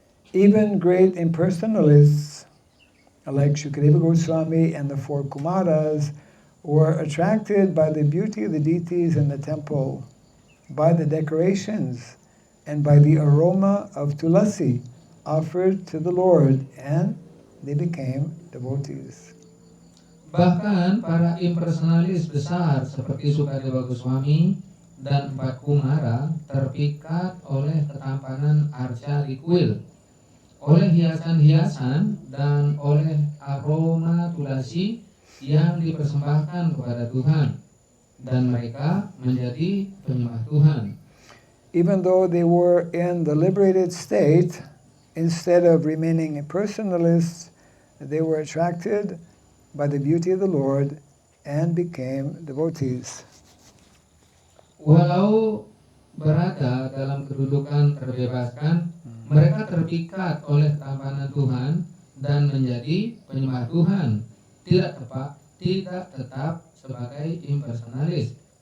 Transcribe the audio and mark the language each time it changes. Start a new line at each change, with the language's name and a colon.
English: Even great impersonalists like Shukadeva Goswami and the 4 Kumaras were attracted by the beauty of the deities in the temple by the decorations and by the aroma of tulasi offered to the Lord, and they became devotees.
Indonesian: Bahkan para impersonalis besar seperti Sukadewa Goswami dan Empat Kumara terpikat oleh ketampanan arca di kuil, oleh hiasan-hiasan dan oleh aroma tulasi yang dipersembahkan kepada Tuhan, dan mereka menjadi penyembah Tuhan.
English: Even though they were in the liberated state, instead of remaining impersonalists, they were attracted by the beauty of the Lord and became devotees.
Indonesian: Walau berada dalam kedudukan terbebaskan, mereka terpikat oleh ketampanan Tuhan dan menjadi penyembah Tuhan, tidak tetap sebagai impersonalis.